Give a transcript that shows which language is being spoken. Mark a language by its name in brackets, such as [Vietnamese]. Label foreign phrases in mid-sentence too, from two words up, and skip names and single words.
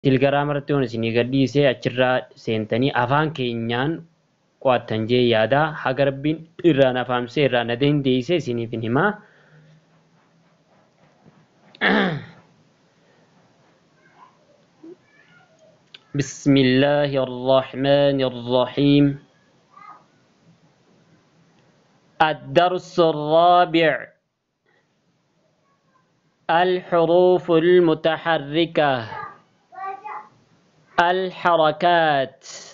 [Oromo] Telegiraamii waan isinii gadhiisee achirraa seentanii afaan keenyaan qo'attan jee yaada. Haga Rabbiin irraa na faamsee irraa na dandeessise isiniif hin himaa. [Arabic] بسم الله الرحمن الرحيم. الدرس الرابع: الحروف المتحركة، الحركات.